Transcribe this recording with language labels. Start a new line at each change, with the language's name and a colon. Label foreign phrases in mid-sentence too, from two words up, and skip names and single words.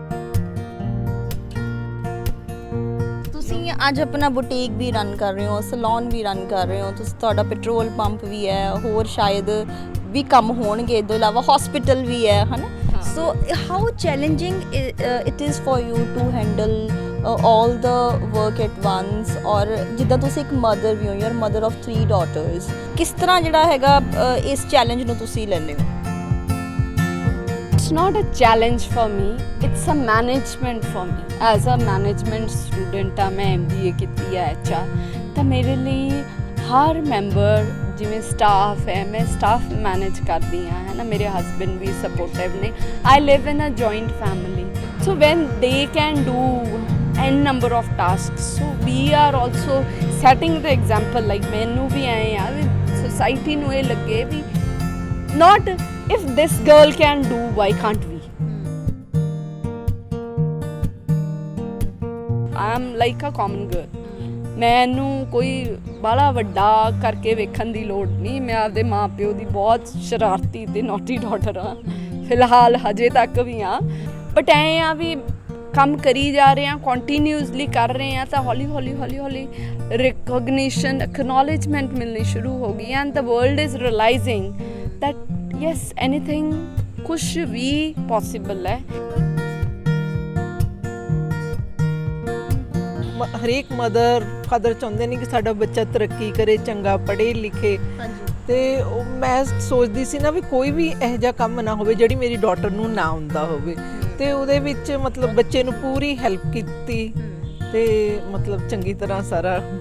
Punjabi: ਅੱਜ ਆਪਣਾ ਬੁਟੀਕ ਵੀ ਰਨ ਕਰ ਰਹੇ ਹੋ, ਸੈਲੂਨ ਵੀ ਰਨ ਕਰ ਰਹੇ ਹੋ, ਤੁਸੀਂ ਤੁਹਾਡਾ
English: petrol pump
Punjabi: ਵੀ ਹੈ, ਹੋਰ ਸ਼ਾਇਦ ਵੀ ਕੰਮ ਹੋਣਗੇ, ਇਸ ਤੋਂ ਇਲਾਵਾ ਹਸਪੀਟਲ ਵੀ ਹੈ ਹਨਾ।
English: so how challenging it is for you to handle all the work at once,
Punjabi: ਔਰ ਜਿੱਦਾਂ ਤੁਸੀਂ ਇੱਕ ਮਦਰ ਵੀ ਹੋ,
English: you are mother of 3 daughters,
Punjabi: ਕਿਸ ਤਰ੍ਹਾਂ ਜਿਹੜਾ ਹੈਗਾ ਇਸ ਚੈਲੰਜ ਨੂੰ ਤੁਸੀਂ ਲੈਂਦੇ ਹੋ?
English: It's not a challenge for me, it's a management for me. As a management student
Punjabi: मैं MBA ਕੀਤੀ ਹੈ HR, ਤਾਂ ਮੇਰੇ ਲਈ ਹਰ ਮੈਂਬਰ ਜਿਵੇਂ ਸਟਾਫ ਹੈ, ਮੈਂ ਸਟਾਫ ਮੈਨੇਜ ਕਰਦੀ ਹਾਂ ਹੈ ਨਾ, ਮੇਰੇ ਹਸਬੈਂਡ ਵੀ ਸਪੋਰਟਿਵ ਨੇ।
English: I live in a joint family, so when they can do n number of tasks, so we are also setting the example, like
Punjabi: ਮੈਨੂੰ ਵੀ ਆਏ ਆ ਵੀ ਸੋਸਾਇਟੀ ਨੂੰ ਇਹ ਲੱਗੇ ਵੀ
English: not if this girl can do, why can't we? I am like a common girl.
Punjabi: ਮੈਨੂੰ ਕੋਈ ਬਾਹਲਾ ਵੱਡਾ ਕਰਕੇ ਵੇਖਣ ਦੀ ਲੋੜ ਨਹੀਂ। ਮੈਂ ਆਪਦੇ ਮਾਂ ਪਿਓ ਦੀ ਬਹੁਤ ਸ਼ਰਾਰਤੀ ਤੇ
English: naughty daughter
Punjabi: ਹਾਂ ਫਿਲਹਾਲ, ਹਜੇ ਤੱਕ ਵੀ ਹਾਂ। ਬਟ ਐਂ ਆ ਵੀ ਕੰਮ ਕਰੀ ਜਾ ਰਹੇ ਹਾਂ, ਕੰਟੀਨਿਊਸਲੀ ਕਰ ਰਹੇ ਹਾਂ, ਤਾਂ ਹੌਲੀ ਹੌਲੀ ਰਿਕੋਗਨੀਸ਼ਨ, ਐਕਨੋਲੇਜਮੈਂਟ ਮਿਲਣੀ ਸ਼ੁਰੂ ਹੋ ਗਈ
English: and the world is realizing that yes, anything
Punjabi: ਕੁਛ ਵੀ ਪੋਸੀਬਲ ਹੈ। ਹਰੇਕ
English: mother father
Punjabi: ਚਾਹੁੰਦੇ ਨੇ ਕਿ ਸਾਡਾ ਬੱਚਾ ਤਰੱਕੀ ਕਰੇ, ਚੰਗਾ ਪੜ੍ਹੇ ਲਿਖੇ। ਤੇ ਮੈਂ ਸੋਚਦੀ ਸੀ ਨਾ ਵੀ ਕੋਈ ਵੀ ਇਹੋ ਜਿਹਾ ਕੰਮ ਨਾ ਹੋਵੇ ਜਿਹੜੀ ਮੇਰੀ ਡਾਟਰ ਨੂੰ ਨਾ ਆਉਂਦਾ ਹੋਵੇ, ਤੇ ਉਹਦੇ ਵਿੱਚ ਮਤਲਬ ਬੱਚੇ ਨੂੰ ਪੂਰੀ ਹੈਲਪ ਕੀਤੀ ਤੇ ਮਤਲਬ ਚੰਗੀ ਤਰ੍ਹਾਂ ਸਾਰਾ।